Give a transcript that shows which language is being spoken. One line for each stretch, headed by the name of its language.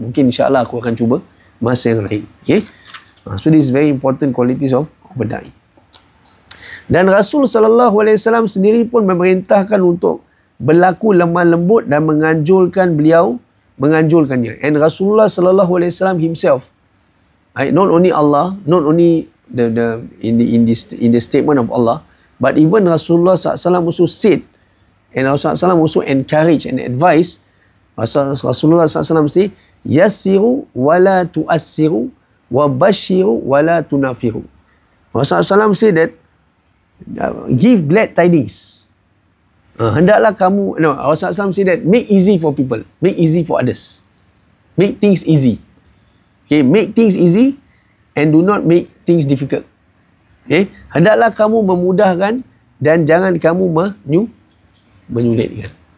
Malay: Mungkin insyaAllah aku akan cuba masa yang lain.
English: Okay? So this is very important qualities of a da'i.
Malay: Dan Rasul SAW sendiri pun memerintahkan untuk berlaku lemah lembut dan menganjurkannya.
English: And Rasulullah SAW himself, not only Allah, not only in the statement of Allah, but even Rasulullah SAW also said, and Rasulullah SAW also encourage and advise. Rasulullah SAW say,
Arabic: yassiru wala tuassiru wa bashiru wala tunafiru.
English: Rasulullah SAW say that give glad tidings.
Malay: Hendaklah kamu,
English: Rasulullah SAW say that make easy for people, make easy for others, make things easy. Okay, make things easy and do not make things difficult.
Malay: Okay, hendaklah kamu memudahkan dan jangan kamu menyulitkan.